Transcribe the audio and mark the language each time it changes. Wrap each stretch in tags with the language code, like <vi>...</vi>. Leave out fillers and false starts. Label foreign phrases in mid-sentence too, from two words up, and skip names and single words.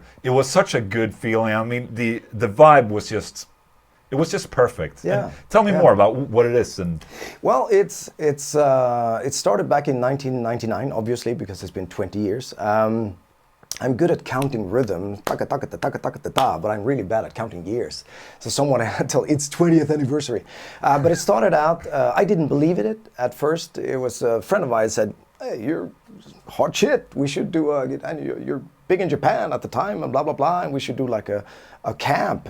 <en>It was such a good feeling. I mean, the vibe was just. It was just perfect. Yeah. And tell me more about what it is. And well, it started back in 1999, obviously, because it's been 20 years. I'm good at counting rhythm, taka taka ta taka taka ta ta, but I'm really bad at counting years. So someone had to its 20th anniversary. But it started out. I didn't believe it at first. It was a friend of mine said, "Hey, you're hot shit. We should do and you're big in Japan at the time, and blah blah blah, and we should do like a camp."</en>